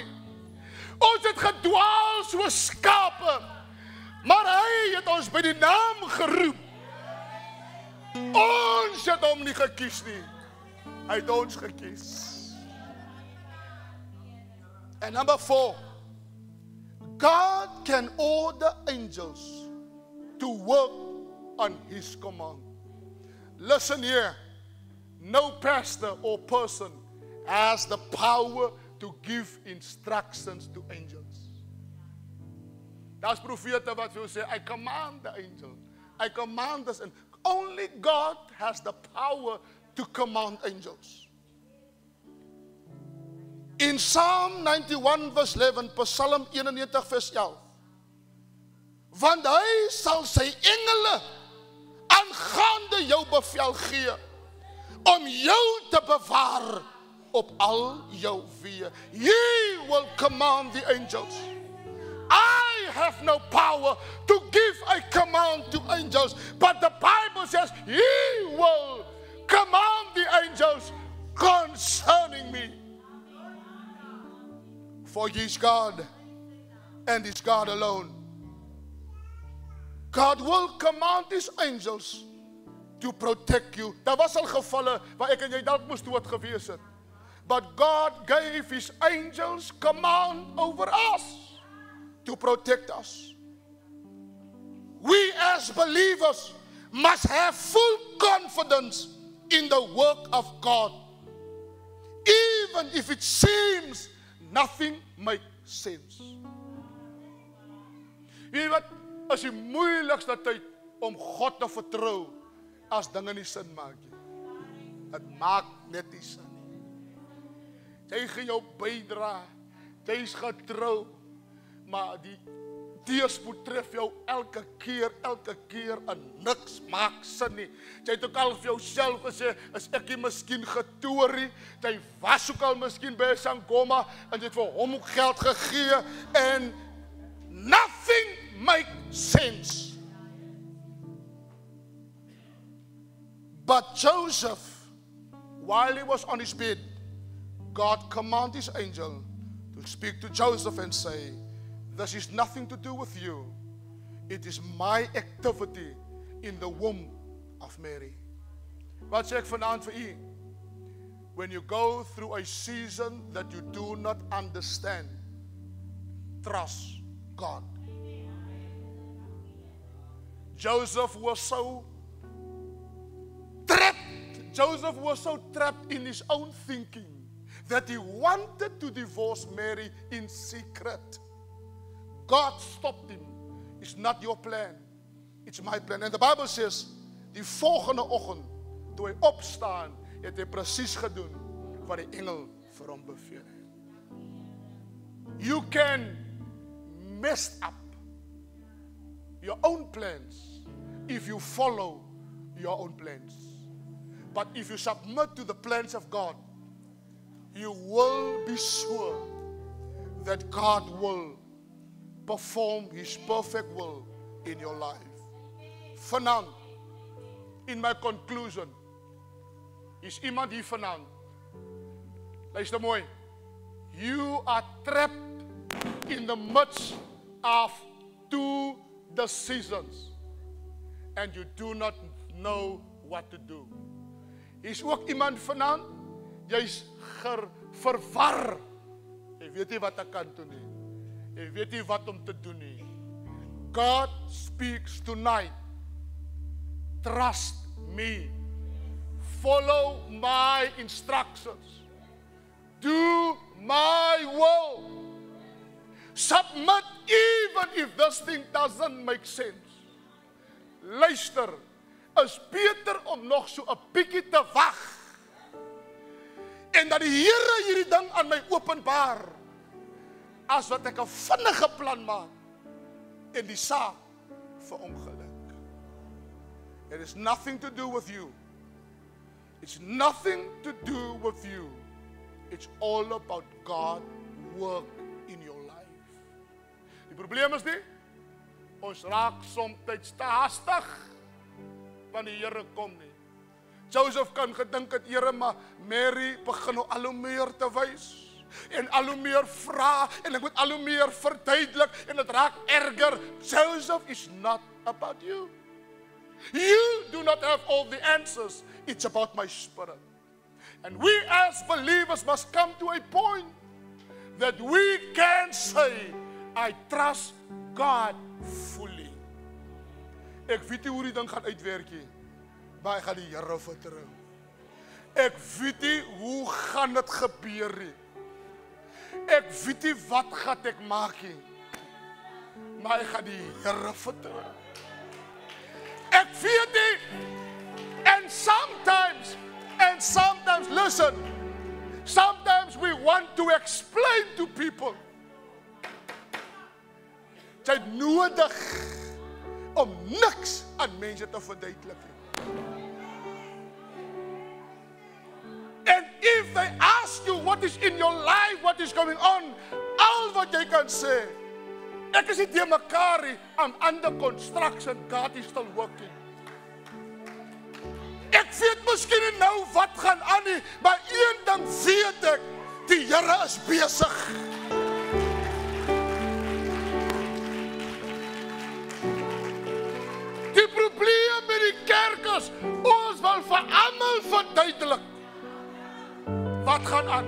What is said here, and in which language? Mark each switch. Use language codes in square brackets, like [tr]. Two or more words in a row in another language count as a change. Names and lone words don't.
[af] Ons het gedwaal soos skape. Maar hy het ons by die naam geroep. Ons het hom nie gekies nie. Hy het ons gekies. [en] And number 4, God can order angels to work on his command. Listen here, no pastor or person has the power to give instructions to angels. [af] Daar's profete wat wil sê, [en] I command the angel, I command this, and only God has the power to command angels. In Psalm 91 verse 11, [af] Psalm 91 vers 11, want hy sal sy engele aangaande jou bevel gee, om jou te bewaar op al jou weë. [en] He will command the angels. I have no power to give a command to angels, but the Bible says he will command the angels concerning me. For he is God, and is God alone. God will command his angels to protect you. [af] Daar was al gevalle waar ek en jy dalk moes dood gewees het. [en] But God gave his angels command over us to protect us. We as believers must have full confidence in the work of God. Even if it seems nothing makes sense. [af] Weet jy wat, is die moeilikste tyd om God te vertrou as dinge nie sin maak nie. Het maak net nie sin nie. Jy gaan jou bydra, jy is getrou, maar die teëspoed tref jou elke keer en niks maak sin nie. Jy het ook al vir jouself gesê, is ek nie miskien getoer nie, jy was ook al miskien by Sangoma, en jy het vir hom ook geld gegee, en [en] nothing makes sense. But Joseph, while he was on his bed, God commanded his angel to speak to Joseph and say, this is nothing to do with you. It is my activity in the womb of Mary. [af] Wat sê ek vanaand vir u? [en] When you go through a season that you do not understand, trust God. Joseph was so trapped in his own thinking that he wanted to divorce Mary in secret. God stopped him. It's not your plan. It's my plan. And the Bible says, [af] die volgende oggend, toe hy opstaan, het hy presies gedoen wat die engel vir hom beveel het. [en] You can mess up your own plans if you follow your own plans. But if you submit to the plans of God, you will be sure that God will perform His perfect will in your life. [af] Vanaand, [en] in my conclusion, [af] is iemand hier vanaand. Luister mooi. [en] You are trapped in the midst of two decisions and you do not know what to do. [af] Is ook iemand vanaand, jy's verwar. Jy weet nie wat ek kan doen nie. Jy weet nie wat om te doen nie. [en] God speaks tonight. Trust me. Follow my instructions. Do my will. Submit even if this thing doesn't make sense. [af] Luister, is beter om nog so 'n bietjie te wag. En dat die Here hierdie ding aan my openbaar, as wat ek 'n vinnige plan maak en die saak verongeluk. [en] It is nothing to do with you. It's nothing to do with you. It's all about God work in your life. [af] Die probleem is nie, ons raak soms te haastig, want die Here kom nie. Joseph kan gedink het, Here, maar Mary begin nou al hoe meer te wys, en al hoe meer vra, en ek moet al hoe meer verduidelik, en het raak erger. [en] Joseph is not about you. You do not have all the answers. It's about my spirit. And we as believers must come to a point that we can say, I trust God fully. [af] Ek weet nie hoe die ding gaan uitwerk nie, maar ek gaan die Here vertrou. Ek weet nie hoe gaan dit gebeur nie. Ek weet nie wat gaan ek maak nie, maar ek gaan die Here vertrou. Ek weet nie, [en] and sometimes, listen, sometimes we want to explain to people. [af] Jy het nodig om niks aan mense te verduidelik. [en] And if they ask you what is in your life, what is going on, [af] al wat jy kan sê, ek is nie te mekaar nie, [en] I'm under construction, God is still working. [af] Ek weet miskien nie nou wat gaan aan nie, maar een ding weet ek, die Here is besig. Die probleem met die kerk is, ons wil vir almal verduidelik wat gaan aan.